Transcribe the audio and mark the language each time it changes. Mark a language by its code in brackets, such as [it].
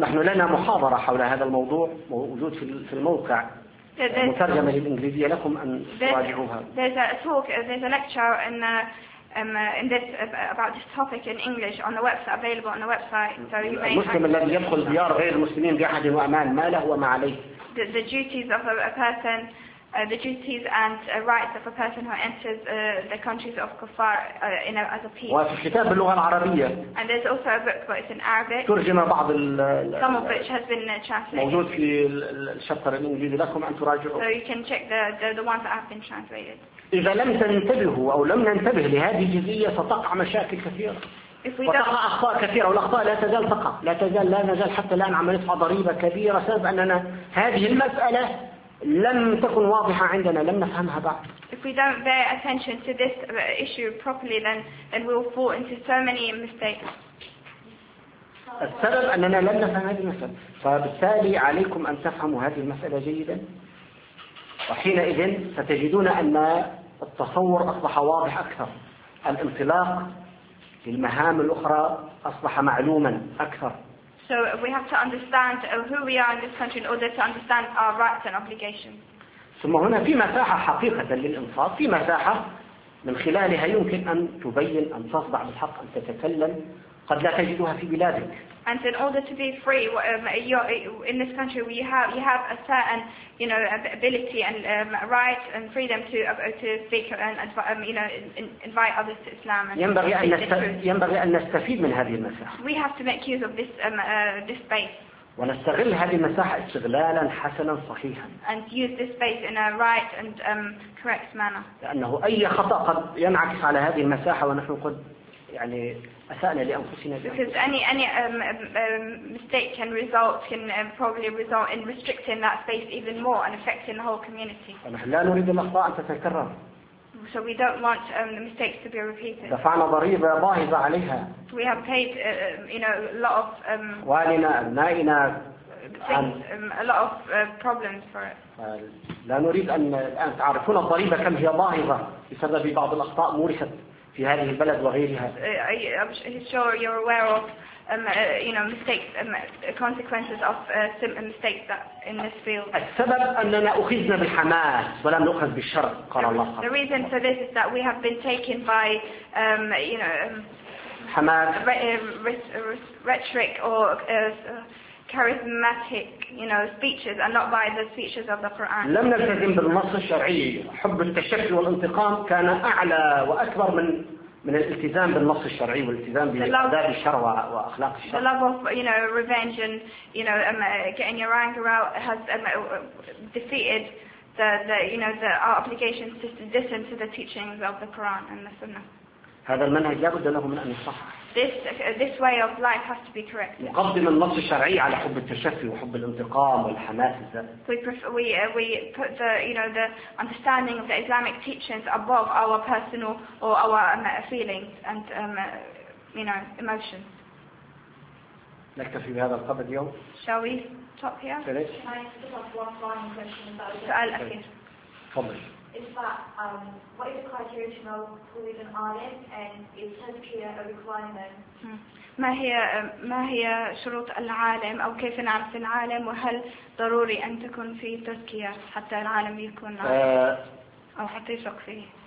[ar] نحن لنا محاضرة حول هذا الموضوع موجود في الموقع مترجمة للإنجليزية لكم أن تراجعوها. [en] There's a lecture in this about this topic in English on the website, available on the website. So you may. [ar] المسلم الذي يدخل ديار غير المسلمين بأحد وأمان ما له وما عليه. [en] The duties of a person. The duties and rights of a person who enters the countries of kuffar as a peace. [ar] وفي الكتاب باللغة العربية. [en] And there's also a book, but it's in Arabic. [ar] ترجمة بعض ال. [en] Some of which has been translated. [ar] موجود في الشابتر الإنجليزي لكم أن تراجعوا. [en] So you can check the ones that have been translated. [ar] إذا لم تنتبهوا أو لم ننتبه لهذه الجزئية ستقع مشاكل كثيرة. وتقع أخطاء كثيرة والأخطاء لا تزال تقع لا تزال لا نزال حتى الآن عم ندفع ضريبة كبيرة سبب أننا هذه المسألة. لم تكن واضحة عندنا لم نفهمها بعد. [en] If we don't pay attention to this issue properly, then we'll fall into so many mistakes. [ar] السبب أننا لم نفهم هذه المسألة. فبالتالي عليكم أن تفهموا هذه المسألة جيدا. وحينئذ ستجدون أن التصور أصبح واضح أكثر. الانطلاق للمهام الأخرى أصبح معلوما أكثر. [en] So we have to understand who we are in this country in order to understand our rights and obligations. [ar] ثم هنا في مساحة حقيقة للإنصاف في مساحة من خلالها يمكن أن تبين أن تصدع بالحق أن تتكلم قد لا تجدها في بلادك. [en] And in order to be free, in this country, you have a certain, you know, ability and right and freedom to speak and you know, invite others to Islam. [ar] ينبغي أن نستفيد من هذه المساحة. [en] We have to make use of this this space. [ar] ونستغل هذه المساحة استغلالا حسنا صحيحا. [en] And use this space in a right and correct manner. [ar] لأنه أي خطأ قد ينعكس على هذه المساحة ونحن قد يعني أسألنا لأنفسنا. [en] Because any mistake can probably result in restricting that space even more and affecting the whole community. [ar] نحن لا نريد الأخطاء أن تتكرر. [en] So we don't want the mistakes to be repeated. [ar] دفعنا ضريبة باهظة عليها. [en] We have paid you know a lot of. [ar] أموالنا أبنائنا. [en] A lot of problems for it. [ar] لا نريد أن تعرفون الضريبة كم هي باهظة بسبب بعض الأخطاء مورثت. في هذه البلد وغيرها. [en] I'm sure you're aware of, you know, mistakes, consequences of some mistakes that in this field. [ar] السبب أننا أخذنا بالحماس ولم نأخذ بالشر قال الله. [en] The reason for this is that we have been taken by, you know, [ar] حماس. [en] Rhetoric or charismatic, you know, speeches, and not by the speeches of the Quran. [ar] لم نلتزم بالنص الشرعي. حب التشفي والانتقام كان أعلى وأكبر من الالتزام بالنص الشرعي والالتزام بأداب الشرع وأخلاق الشرع. [en] The love of, you know, revenge and, you know, getting your anger out has defeated the you know, the our obligations to listen to the teachings of the Quran and the Sunnah. [ar] هذا المنهج لابد له من أن يصحح. [en] This way of life has to be corrected. [ar] مقدم النص الشرعي على حب التشفي وحب الانتقام والحماس الزائد. [en] We put the, you know, the understanding of the Islamic teachings above our personal or our feelings and you know emotions. [ar] نكتفي بهذا القدر اليوم. [en] Shall we stop here? Finish. Can I just have one final question about it? Okay. Is that what is the criteria to know who is an alim and is tazkiyah a requirement? [ar] ما هي شروط العالم أو كيف نعرف العالم وهل ضروري أن تكون في تزكيه حتى العالم يكون عالم أو حتى يثق فيه؟